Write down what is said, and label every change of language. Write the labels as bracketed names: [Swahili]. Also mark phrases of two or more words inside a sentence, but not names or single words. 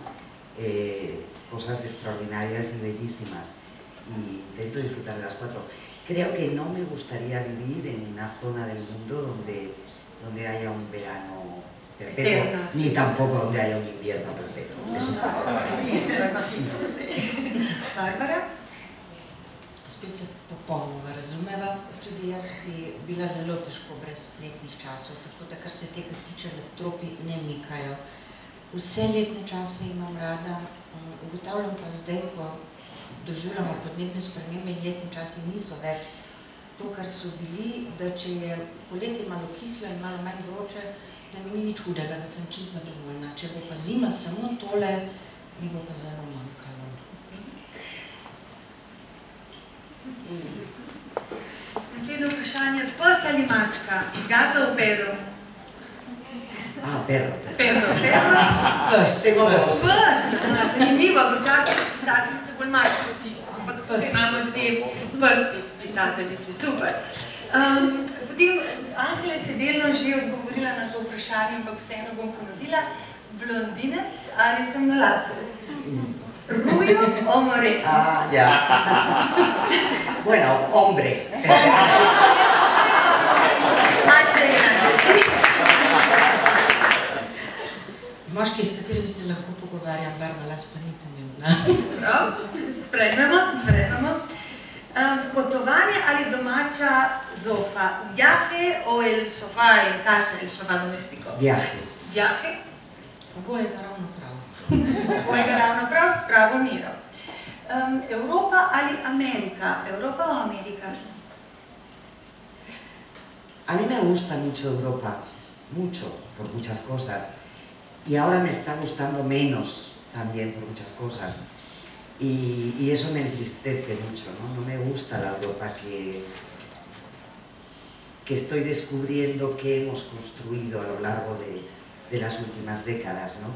[Spanish] Cosas extraordinarias y bellísimas, y intento disfrutar de las 4. Creo que no me gustaría vivir en una zona del mundo donde haya un verano perpetuo, ni tampoco donde haya un invierno perpetuo. Eso Bárbara? [Slovenian] Spet se popolnoma razumeva, tudi jaz bi bila zelo težko brez letnih časov, tako da kar se tega tiče, tropi ne mikajo. Vse letne čase imam rada, ugotavljam pa zdaj, ko doživljamo podnebne spremembe in letni časi niso več to, kar so bili, da če je poletje malo kislo in malo manj vroče, da mi ni nič hudega, da sem čisto zadovoljna. Če bo pa zima samo tole, mi bo pa zelo manjkalo. Naslednje vprašanje, pes ali mačka? [Spanish] Gato o perro? Perro. [Slovenian] Pes. Pes, zanimivo, včasih pisateljice bolj mačko tip, ampak tukaj imamo 2 pesti pisateljici, super. Potem, Angela je se delno že odgovorila na to vprašanje, ampak vseeno bom ponovila. Blondinec ali temnolasec? [Spanish] Rubio o moreno? Ya. Bueno, hombre. [Slovenian] Moški, s katerim se lahko pogovarjam, barva las pa ni pomembna. Prav, sprejmemo. Potovanje ali domača zofa? [Spanish] Viaje o el sofá en casa, el sofá doméstico? Viaje? [Slovenian] Obojega ravno prav. Obojega ravno prav, s pravo miro. Evropa ali Amerika? [Spanish] Evropa o Amerika? A mí me gusta mucho Europa, mucho, por muchas cosas. Y ahora me está gustando menos también por muchas cosas. Y eso me entristece mucho, ¿no? No me gusta la Europa que estoy descubriendo que hemos construido a lo largo de las últimas décadas, ¿no?